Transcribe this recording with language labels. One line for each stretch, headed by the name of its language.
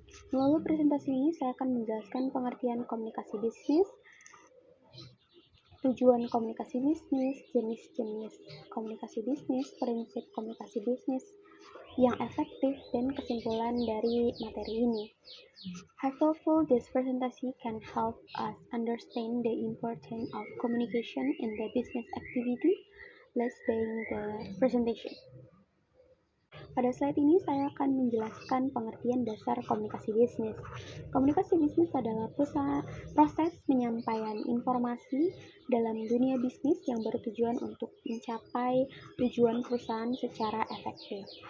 Indonesian: Melalui presentasi ini, saya akan menjelaskan pengertian komunikasi bisnis, tujuan komunikasi bisnis, jenis-jenis komunikasi bisnis, prinsip komunikasi bisnis yang efektif, dan kesimpulan dari materi ini.
English: Hopefully, this presentation can help us understand the importance of communication in the business activity. Let's begin the presentation.
Indonesian: Pada slide ini saya akan menjelaskan pengertian dasar komunikasi bisnis. Komunikasi bisnis adalah proses penyampaian informasi dalam dunia bisnis yang bertujuan untuk mencapai tujuan perusahaan secara efektif.